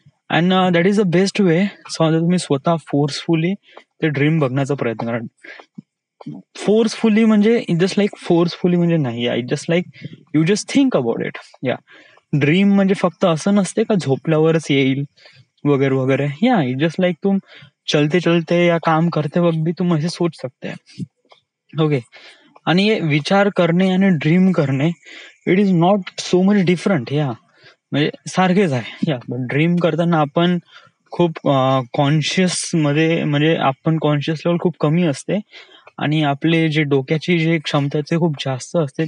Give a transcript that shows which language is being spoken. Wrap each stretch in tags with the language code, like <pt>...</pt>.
<en>And that is the best way.</en> <mr>तुम्ही स्वतः forcefully ते ड्रीम बघण्याचा प्रयत्न करा. फोर्सफुली म्हणजे नाही,</mr> <en>Just like you just think about it.</en> <mr>Dream म्हणजे फक्त असं नसते का झोपल्यावरच येईल वगैरे वगैरे.</mr> <hi>जस्ट लाईक तुम चलते चलते या काम करते वक्त भी तुम ऐसे सोच सकते हैं.</hi> <en>Okay.</en> <mr>आणि विचार करणे आणि ड्रीम करणे</mr> <en>It is not so much different.</en> <mr>म्हणजे सारखेच आहे. पण ड्रीम करताना आपण खूप कॉन्शियस मध्ये, म्हणजे आपण कॉन्शियस लेवल खूप कमी असते आणि आपले जे डोक्याची जे क्षमता ते खूप जास्त असते.</mr>